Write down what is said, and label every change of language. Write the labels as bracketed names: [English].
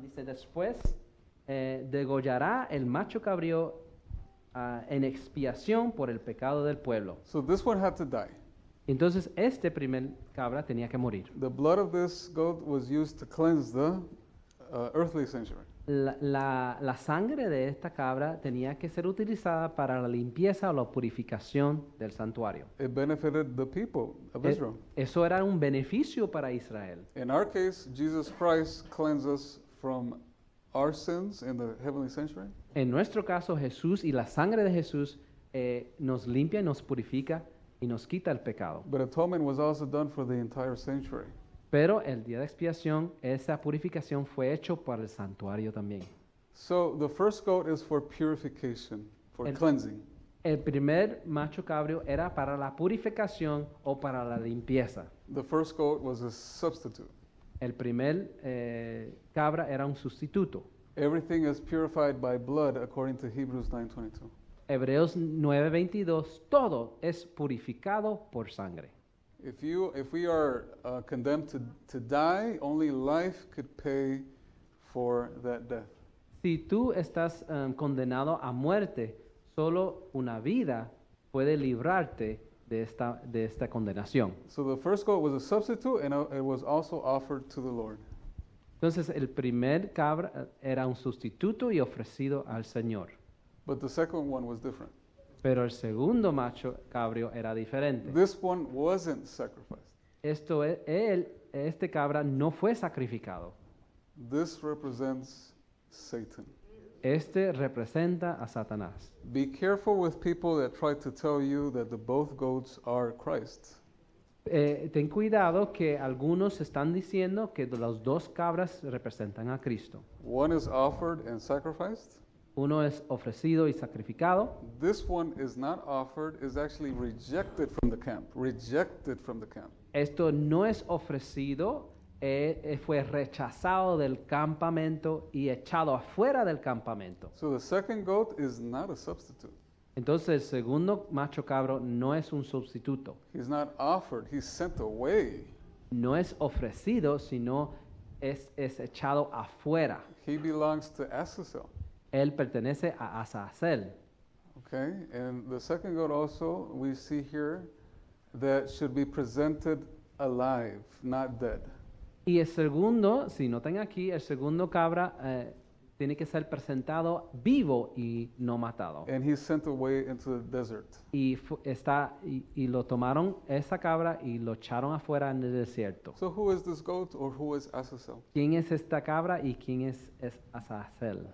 [Spanish] dice, después degollará el macho cabrío en expiación por el pecado del pueblo. [English] So this one had to die. [Spanish] Entonces este primer cabra tenía que morir. [English] The blood of this goat was used to cleanse the earthly sanctuary. [Spanish] La sangre de esta cabra tenía que ser utilizada para la limpieza o la purificación del santuario. [English] It benefited the people of Israel. [Spanish] Eso era un beneficio para Israel. [English] In our case, Jesus Christ cleansed us from our sins in the heavenly sanctuary. [Spanish] En nuestro caso, Jesús y la sangre de Jesús nos limpia, nos purifica y nos quita el pecado. [English] But atonement was also done for the entire sanctuary. [Spanish] Pero el día de expiación, esa purificación fue hecho para el santuario también. [English] So the first goat is for purification, for cleansing. [Spanish] El primer macho cabrio era para la purificación o para la limpieza. [English] The first goat was a substitute. [Spanish] El primer cabra era un sustituto. [English] Everything is purified by blood according to Hebrews 9:22. [Spanish] Hebreos 9:22, todo es purificado por sangre. [English] If we are condemned to die, only life could pay for that death. [Spanish] Si tú estás condenado a muerte, solo una vida puede librarte de esta condenación. [English] So the first goat was a substitute, and it was also offered to the Lord. [Spanish] Entonces el primer cabra era un sustituto y ofrecido al Señor. [English] But the second one was different. [Spanish] Pero el segundo macho cabrio era diferente. [English] This one wasn't sacrificed. [Spanish] Este cabra no fue sacrificado. [English] This represents Satan. [Spanish] Este representa a Satanás. [English] Be careful with people that try to tell you that the both goats are Christ. [Spanish] Ten cuidado que algunos están diciendo que los dos cabras representan a Cristo. [English] One is offered and sacrificed. [Spanish] Uno es ofrecido y sacrificado. [English] This one is not offered, is actually rejected from the camp. Rejected from the camp. [Spanish] Esto no es ofrecido, fue rechazado del campamento y echado afuera del campamento. [English] So the second goat is not a substitute. [Spanish] Entonces el segundo macho cabro no es un sustituto, [English] He's not offered, he's sent away. [Spanish] no es ofrecido, sino es echado afuera. [English] He belongs to Azazel. [Spanish] Él pertenece a Azazel. [English] Okay? And the second goat also, we see here, that should be presented alive, not dead. [Spanish] Y el segundo, si notan aquí, el segundo cabra tiene que ser presentado vivo y no matado. [English] And he's sent away into the desert. [Spanish] Y lo tomaron esa cabra y lo echaron afuera en el desierto. [English] So who is this goat or who is Azazel? [Spanish] ¿Quién es esta cabra y quién es Azazel?